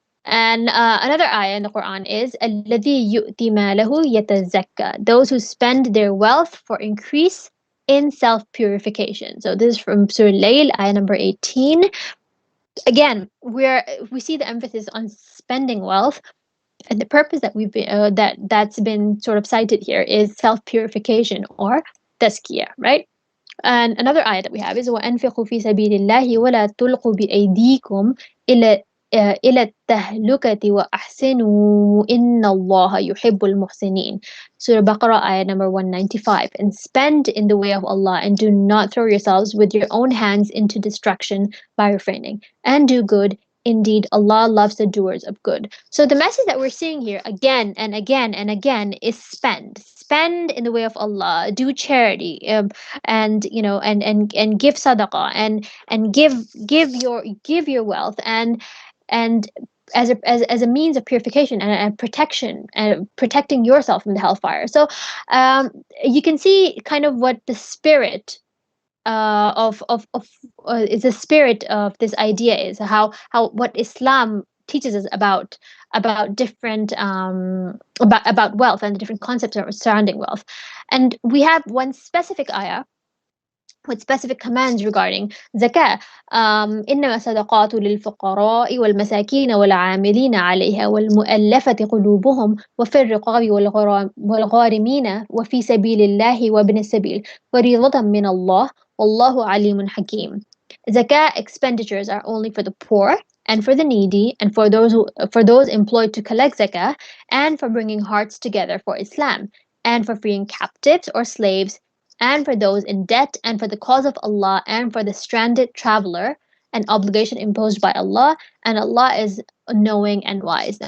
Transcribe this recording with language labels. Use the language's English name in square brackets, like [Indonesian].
[English] And another ayah in the Quran is [Arabic] الَّذِي يُؤْتِي مَالَهُ يَتَزَكَّى, [English] those who spend their wealth for increase in self-purification. So this is from Surah Layl, ayah number 18. Again, we see the emphasis on spending wealth, and the purpose that that's been sort of cited here is self-purification or tazkiyah, right? And another ayah that we have is [Arabic] وَأَنْفِقُوا فِي سَبِيلِ اللَّهِ وَلَا تُلْقُوا بِأَيْدِيكُمْ إلى إلى التهلكة وأحسنوا إن الله يحب المحسنين. [English] Surah Baqarah ayah number 195. And spend in the way of Allah and do not throw yourselves with your own hands into destruction by refraining. And do good. Indeed, Allah loves the doers of good. So the message that we're seeing here again and again and again is spend. Spend in the way of Allah. Do charity, and and give sadaqah, and give your wealth, and as a means of purification and protection and protecting yourself from the hellfire. So you can see kind of what the spirit of is the spirit of this idea is, how what Islam teaches us about different about wealth and the different concepts surrounding wealth. And we have one specific ayah with specific commands regarding zakah. [Arabic] إنما الصدقات للفقراء والمساكين والعاملين عليها والمؤلفة قلوبهم وفي الرقاب والغارمين وفي سبيل الله وابن السبيل فريضة من الله والله عليم حكيم. [English] Zakah expenditures are only for the poor and for the needy and for those employed to collect zakah, and for bringing hearts together for Islam, and for freeing captives or slaves, and for those in debt, and for the cause of Allah, and for the stranded traveler, an obligation imposed by Allah, and Allah is knowing and wise.